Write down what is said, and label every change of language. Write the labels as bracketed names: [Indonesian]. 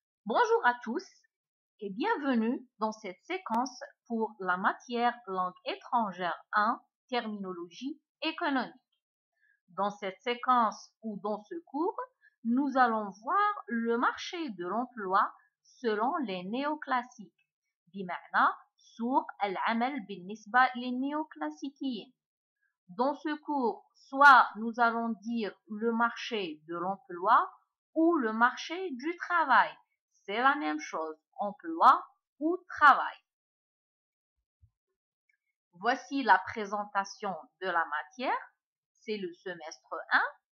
[French] Bonjour à tous et bienvenue dans cette séquence pour la matière langue étrangère 1, terminologie économique. Dans cette séquence ou dans ce cours, nous allons voir le marché de l'emploi selon les néoclassiques. [Arabic] بمعنى سوق العمل بالنسبة للنيوكلاسيكيين. [French] Dans ce cours, soit nous allons dire le marché de l'emploi ou le marché du travail. C'est la même chose, emploi ou travail. Voici la présentation de la matière. C'est le semestre 1.